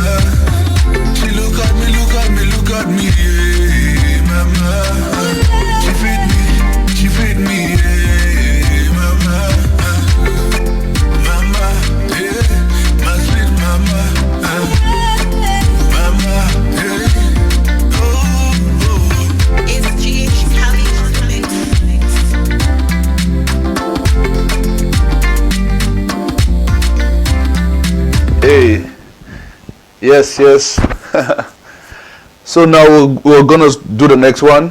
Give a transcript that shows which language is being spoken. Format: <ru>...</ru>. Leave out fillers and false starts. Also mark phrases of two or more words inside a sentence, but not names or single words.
<en>She look at me, yeah, mama. She feed me, yeah, mama. Mama, yeah, my sweet mama. Mama, yeah. Oh. It's GH Cali on the mix. Hey, yes. So now we're gonna do the next one.</en>